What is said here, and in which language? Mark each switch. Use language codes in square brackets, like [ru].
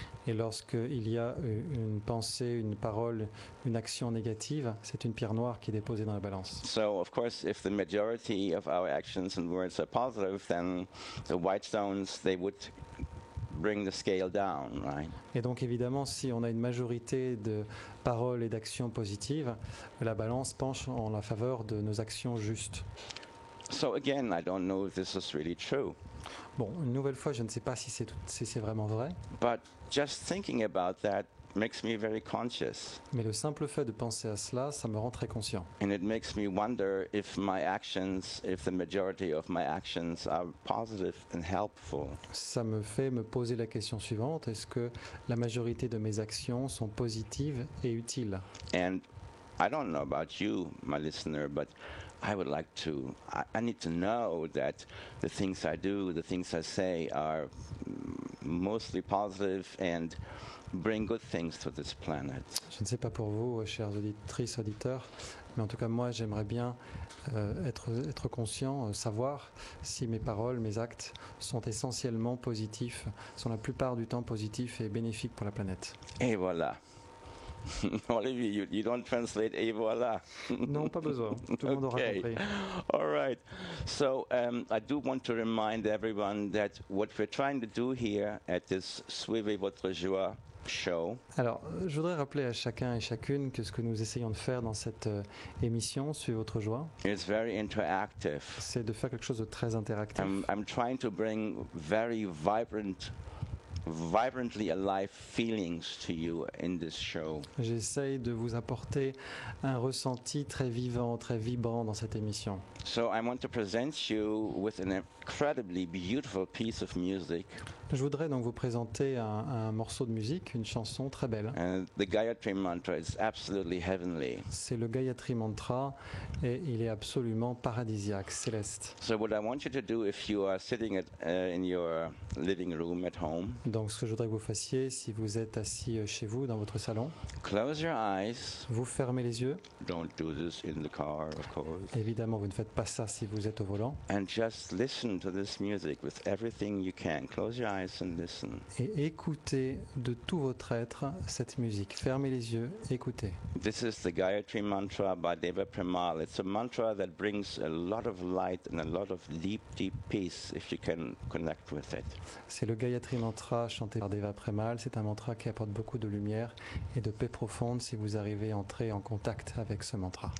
[fr] Et lorsqu'il y a une pensée, une parole, une action négative, c'est une pierre noire qui est déposée dans la balance. [en] So, of course, if the majority of our actions and words are positive, then the white stones, they would bring the scale down, right? [fr] Et donc évidemment, si on a une majorité de paroles et d'actions positives, la balance penche en la faveur de nos actions justes. [en] So again, I don't know if this is really true. [fr] Bon, une nouvelle fois, je ne sais pas si c'est vraiment vrai. [en] But just thinking about that makes me very conscious. [fr] Mais le simple fait de penser à cela, ça me rend très conscient. [en] And it makes me wonder if my actions, if the majority of my actions are positive and helpful. [fr] Ça me fait me poser la question suivante, est-ce que la majorité de mes actions sont positives et utiles? [en] And I don't know about you, my listener, but I would like to, I need to know that the things I do, the things I say are mostly positive and bring good things to this planet. [fr] Je ne sais pas pour vous, chers auditrices, auditeurs, mais en tout cas moi j'aimerais bien être conscient, savoir si mes paroles, mes actes sont essentiellement positifs, sont la plupart du temps positifs et bénéfiques pour la planète. Et voilà. [en] Olivier, you don't translate [fr] et voilà. Non, pas besoin. Tout le monde aura [en] Okay. [fr] compris. [en] All right. So I do want to remind everyone that what we're trying to do here at this Suivez votre joie show [fr] Alors, je voudrais rappeler à chacun et chacune que ce que nous essayons de faire dans cette émission, Suivez votre joie, [en] is very interactive. [fr] c'est de faire quelque chose de très interactif. [en] I'm trying to bring very vibrantly alive feelings to you in this show. [fr] J'essaye de vous apporter un ressenti très vivant, très vibrant dans cette émission. [en] So I want to present you with an incredibly beautiful piece of music. [fr] Je voudrais donc vous présenter un morceau de musique, une chanson très belle. [en] And the Gayatri Mantra is absolutely heavenly. [fr] C'est le Gayatri Mantra et il est absolument paradisiaque, céleste. [en] So what I want you to do if you are sitting in your living room at home, [fr] Donc ce que je voudrais que vous fassiez, si vous êtes assis chez vous, dans votre salon, [en] close your eyes. [fr] vous fermez les yeux. [en] Don't do this in the car, of course. [fr] Évidemment, vous ne faites pas ça si vous êtes au volant. [en] And just listen to this music with everything you can. Close your eyes and listen. [fr] Et écoutez de tout votre être cette musique. Fermez les yeux, écoutez. [en] This is the Gayatri Mantra by Deva Premal. It's a mantra that brings a lot of light and a lot of deep, deep peace if you can connect with it. [fr] C'est le Gayatri Mantra chanté par Deva Premal. C'est un mantra qui apporte beaucoup de lumière et de paix profonde si vous arrivez à entrer en contact avec ce mantra.